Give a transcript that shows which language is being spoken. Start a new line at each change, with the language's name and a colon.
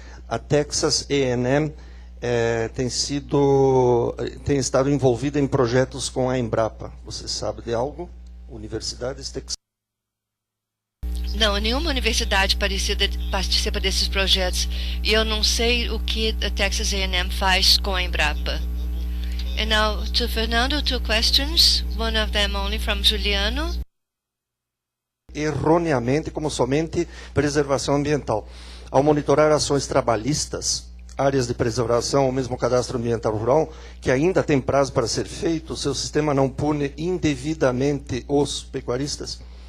Portuguese: A Texas A&M tem estado envolvida em projetos com a Embrapa. Você sabe de algo? Universidades texanas? Não, nenhuma universidade participa desses projetos. E eu não sei o que a Texas A&M faz com a Embrapa.
English: And now to Fernando, two questions. One of them only from Juliano.
Portuguese: Erroneamente, como somente preservação ambiental. Ao monitorar ações trabalhistas, áreas de preservação ou mesmo cadastro ambiental rural, que ainda tem prazo para ser feito, o seu sistema não pune indevidamente os pecuaristas?